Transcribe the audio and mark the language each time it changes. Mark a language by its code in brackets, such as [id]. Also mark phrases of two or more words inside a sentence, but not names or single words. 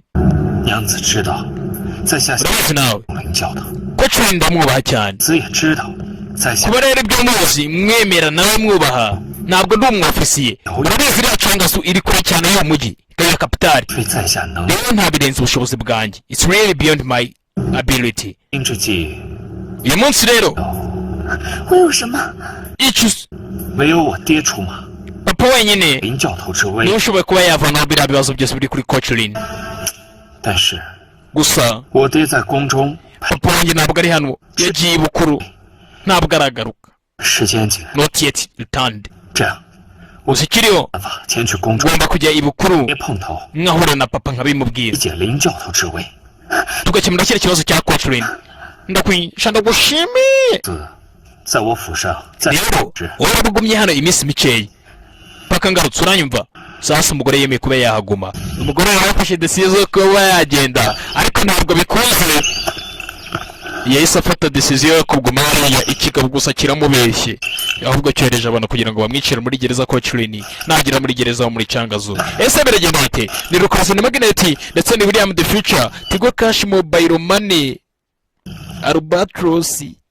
[zh] 娘子知道，在下 [rw] urabizi nawe [zh] 林教头， [rw] ko cumi ndamwubaha cyane [zh] 子也知道，在下 [rw] kuba rero ibyo muzi mwemera nawe mwubaha ntabwo ndi umwofisiye urabizi iriya congasu iri kure cyane y'uwo mujyi ikaba kapitali [zh] 非在下能 [rw] rero ntabirenze ubushobozi bwanjye [en] it's really beyond my ability [zh] 因之计， [rw] uyu munsi rero [zh] 我有什么？ [rw] icyo [zh] 唯有我爹出马， [rw] papa wenyine [zh] 林教头之 [rw] niwe [zh] 威。 [rw] ushoboye kuba yavanaho biriya bibazo byose biri kuri Coachline [zh] 但是 [rw] gusa [zh] 我爹在宫中， [rw] papa wanjye ntabwo ari hano yagiye bukuru ntabwo aragaruka [zh] 时间紧， [en] not yet returned [zh] 这样 [rw] uzikiriho [zh] 办法前去宫中， [rw] ugomba kujya ibukuru [zh] 别碰头， [rw] nkahura na papa [zh] 理 [rw] nkabimubwira [zh] 解林教头之位。 [rw] tugakemura kiriya kibazo cya Cochrane ndakwisha ndagushimiye [zh] 在我府上，在 [rw] rero wowe ugumye hano iminsi mikeya paka ngarutse uranyumva sasa umugore yemeye kuba yahaguma umugore yafashe decision zo kuba yagenda ariko ntabwo bikuze yahise afata decision yo kuguma hariya ikigabo gusa kiramubeshye ahubwo cyohereje abantu kugira ngo bamwicire muri gereza Cochrane nagera muri gereza wo muri Cangazo ese biragenda bite ni Lucas Magnet ndetse ni William the Future Tigo Cash Mobile Money Albatros